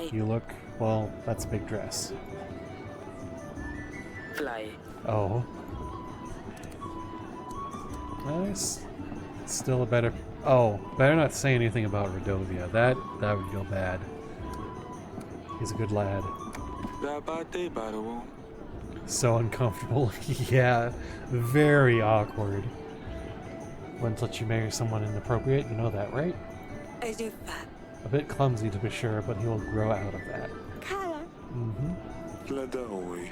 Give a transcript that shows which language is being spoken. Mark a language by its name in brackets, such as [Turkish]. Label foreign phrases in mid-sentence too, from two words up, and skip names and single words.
[English] You look, well, that's a big dress. Fly. Oh. Nice. Still a better... Oh, better not say anything about Rodovia. That would go bad. He's a good lad. Dabate baro. So uncomfortable. Yeah, very awkward. Wouldn't let you marry someone inappropriate, you know that, right? Azifa. A bit clumsy to be sure, but he'll grow out of that. Kala. Mm-hmm. Flada oi.